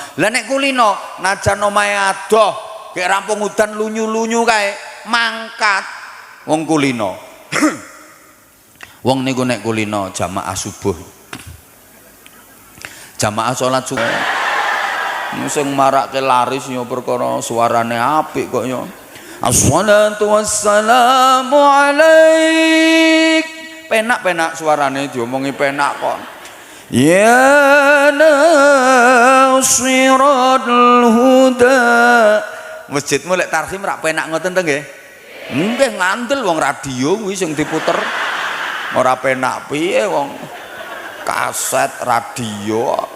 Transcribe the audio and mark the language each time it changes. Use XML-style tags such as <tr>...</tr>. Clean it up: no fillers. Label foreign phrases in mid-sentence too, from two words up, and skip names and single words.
<jv>Lah nek kulino najan omahe adoh, gek rampung udan lunyu-lunyu kae mangkat wong kulino. Wong niku nek kulino jamaah subuh. Jamaah salat subuh. Sing marake laris ya perkara suarane apik kok ya.</jv> <ar>الصلاة والسلام عليك.</ar> <jv>Penak-penak suarane diomongi penak kok.</jv> <ar>يا ناصر الهدى.</ar> <jv>Masjidmu lek tarhim rak penak ngoten to nggih? Nggih ngandel wong radio kuwi sing diputer. Ora penak piye wong kaset radio.</jv>